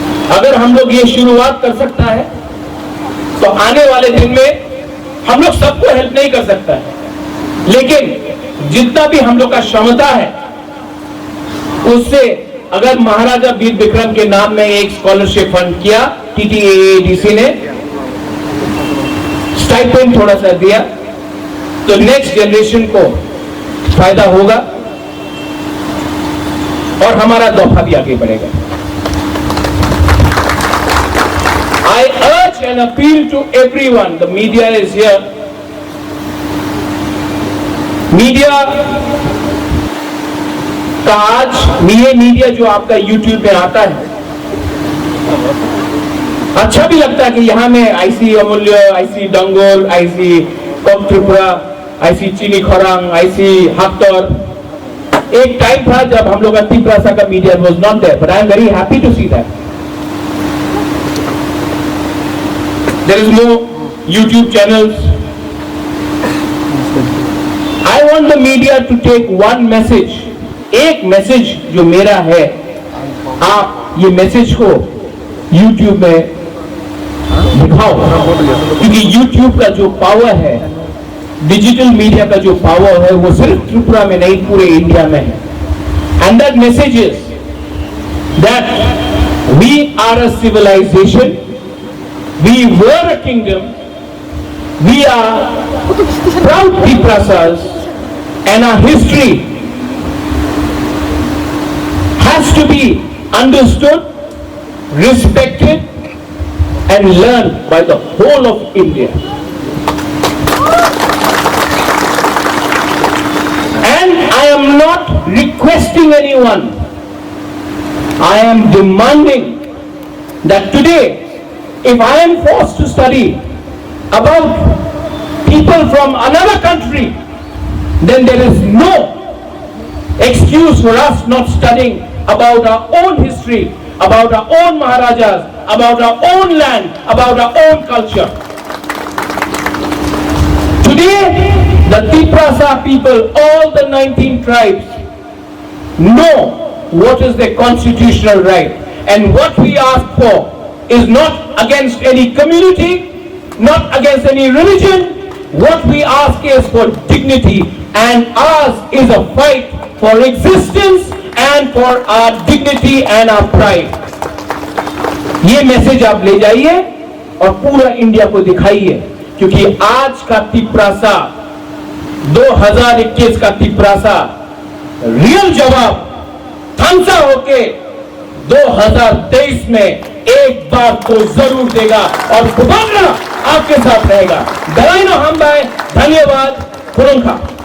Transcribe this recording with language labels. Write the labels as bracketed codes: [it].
[hi] अगर हम लोग ये शुरुआत कर सकता है तो आने वाले दिन में हम लोग सबको हेल्प नहीं कर सकता है, लेकिन जितना भी हम लोग का क्षमता है उससे अगर महाराजा वीर विक्रम के नाम में एक स्कॉलरशिप फंड किया, TTAADC ने स्टाइपेंड थोड़ा सा दिया, तो नेक्स्ट जनरेशन को फायदा होगा और हमारा दफा भी आगे बढ़ेगा। [en] I urge and appeal to everyone, the media is here. [hi] Media का आज ये मीडिया जो आपका YouTube पे आता है, अच्छा भी लगता है कि यहां में आईसी अमूल्य, IC Dangol, IC corp Tripura, IC चीनी खरांग, आईसी हफ्तर। एक टाइम था जब हम लोग का तिपरासा का media [en] Was not there, but I am very happy to see that there is no YouTube channels. I want the media to take one message. [hi] एक message जो मेरा है, आप ये मैसेज को YouTube में दिखाओ, क्योंकि YouTube का जो पावर है, डिजिटल मीडिया का जो पावर है, वो सिर्फ त्रिपुरा में नहीं पूरे इंडिया में है। And that message is that we are a civilisation, we were a kingdom, we are proud Tiprasas, [en] and our history has to be understood, respected and learned by the whole of India. And I am not requesting anyone, I am demanding that today, if I am forced to study about people from another country, then there is no excuse for us not studying about our own history, about our own Maharajas, about our own land, about our own culture. Today, the Tiprasa people, all the 19 tribes, know what is their constitutional right. And what we ask for is not against any community, not against any religion. What we ask is for dignity, and ours is a fight for existence and for our dignity and our pride. [hi] ये message आप ले जाइए और पूरा India को दिखाइए, क्योंकि आज का तिपरासा, 2021 का तिपरासा रियल जवाब थांसा होके 2023 में एक बार तो जरूर देगा और बुबागरा आपके साथ रहेगा। दलाइनो हम भाई, धन्यवाद। [trp] खुरुंखा।